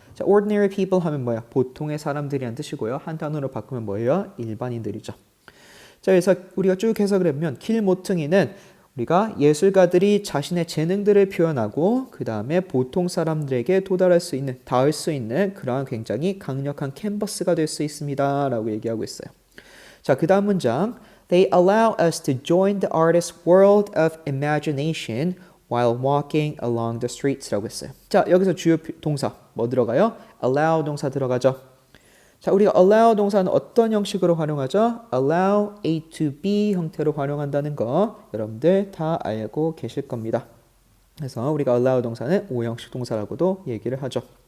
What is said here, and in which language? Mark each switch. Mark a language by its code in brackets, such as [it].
[ko] 자, ordinary people 하면 뭐야? 보통의 사람들이란 뜻이고요. 한 단어로 바꾸면 뭐예요? 일반인들이죠. 자, 그래서 우리가 쭉 해석을 해보면 길 모퉁이는 우리가 예술가들이 자신의 재능들을 표현하고 그 다음에 보통 사람들에게 도달할 수 있는, 닿을 수 있는 그러한 굉장히 강력한 캔버스가 될 수 있습니다. 라고 얘기하고 있어요. 자, 그 다음 문장. [en] They allow us to join the artist's world of imagination while walking along the streets [ko] 라고 했어요. 자, 여기서 주요 동사 뭐 들어가요? allow 동사 들어가죠. 자, 우리가 allow 동사는 어떤 형식으로 활용하죠? allow A to B 형태로 활용한다는 거 여러분들 다 알고 계실 겁니다. 그래서 우리가 allow 동사는 오형식 동사라고도 얘기를 하죠.